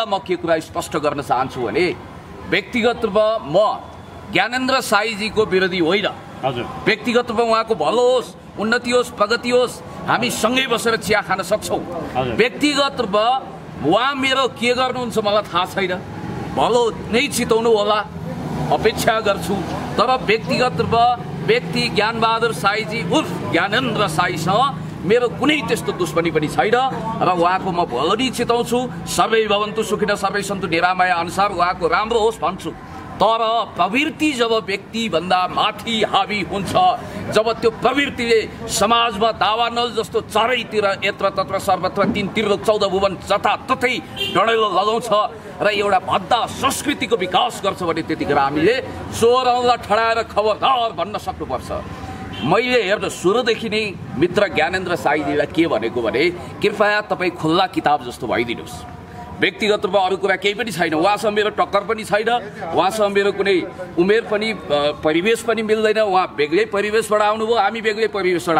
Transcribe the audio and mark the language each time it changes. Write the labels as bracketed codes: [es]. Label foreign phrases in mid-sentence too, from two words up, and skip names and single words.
[ne] म के कुरा स्पष्ट गर्न चाहन्छु भने व्यक्तिगत रूपमा म ज्ञानेन्द्र साईजीको विरोधी होइन व्यक्तिगत रूपमा उहाँको भलो होस् उन्नति होस् प्रगति होस् हामी सँगै बसेर चिया खान सक्छौँ व्यक्तिगत रूपमा उहाँ मेरो के गर्नुहुन्छ मलाई थाहा छैन भलो नै चिताउनु होला अपेक्षा गर्छु तर व्यक्तिगत रूपमा व्यक्ति ज्ञानबहादुर साईजी उर्फ ज्ञानेन्द्र साईसँग मेरो कुनै त्यस्तो दुश्मनी पनि छैन र उहाँको म भलो नै चिताउँछु [sa] सर्वै भवन्तु सुखिनः सर्वै सन्तु निरामय [ne] अनुसार उहाँको राम्रो होस् भन्छु तर प्रवृत्ति जब व्यक्तिभन्दा माथि हावी हुन्छ जब त्यो प्रवृत्तिले समाजमा दावानल जस्तो चारैतिर [sa] यत्र तत्र सर्वत्र [ne] 3 त्रिलोक 14 भुवन जताततै डढेलो लगाउँछ र एउटा भद्दा संस्कृतिको विकास गर्छ भने त्यतिखेर हामीले चोरलाई ठडाएर खबरदार भन्न सक्नुपर्छ मैले हेर्नु सुरुदेखि नै मित्र ज्ञानेन्द्र साईजीलाई के भनेको भने कृपया तपाईँ खुल्ला किताब जस्तो भइदिनुहोस् व्यक्तिगत रूपमा अरू कुरा केही पनि छैन उहाँसँग मेरो टक्कर पनि छैन उहाँसँग मेरो कुनै उमेर पनि परिवेश पनि मिल्दैन उहाँ बेग्लै परिवेशबाट आउनुभयो हामी बेग्लै परिवेशबाट